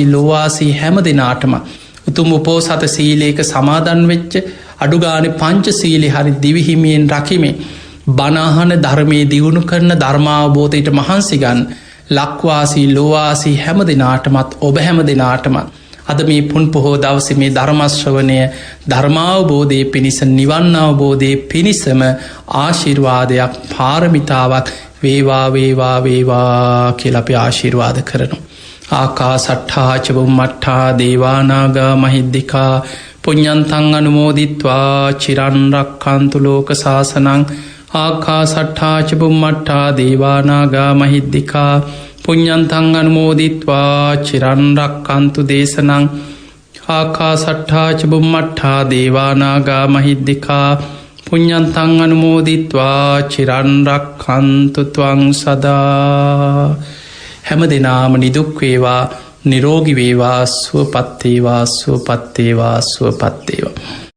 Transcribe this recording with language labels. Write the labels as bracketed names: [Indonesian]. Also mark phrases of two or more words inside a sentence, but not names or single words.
[Sinhala] ලෝවාසී හැම දෙනාටම උතුම් උපෝසත සීලේක සමාදන් වෙච්ච අඩුගානේ පංච සීලේ හරි දිවිහිමියෙන් රකිමේ බණහන ධර්මයේ දියුණු කරන ධර්මාවබෝධයට මහන්සිගන් ලක්වාසී ලෝවාසී හැම දෙනාටමත් ඔබ හැම දෙනාටමත් අද මේ පුන් පොහෝ දවස මේ ධර්මශ්‍රවනය ධර්මාවබෝධය පිණිස නිවන් අවබෝධය පිණිසම ආශිර්වාදයක් පාරමිතාවක් වේවා වේවා වේවා කියලා අපි ආශිර්වාද කරනවා. [Pali] ආකා සට්ඨා චබුම්මට්ඨා දේවානාගා මහිද්දිකා පුඤ්ඤන්තං අනුමෝදිත්වා චිරන් රක්ඛන්තු ලෝක සාසනං. ආකා සට්ඨා චබුම්මට්ඨා දේවානාගා මහිද්දිකා පුඤ්ඤන්තං අනුමෝදිත්වා චිරන් රක්ඛන්තු දේශනං. ආකා සට්ඨා චබුම්මට්ඨා දේවානාගා මහිද්දිකා පුඤ්ඤන්තං අනුමෝදිත්වා චිරන් රක්ඛන්තු ත්වං සදා. [Sinhala] හැම දෙනාම නිදුක් වේවා නිරෝගි වේවා සුවපත් වේවා සුවපත් වේවා සුවපත් වේවා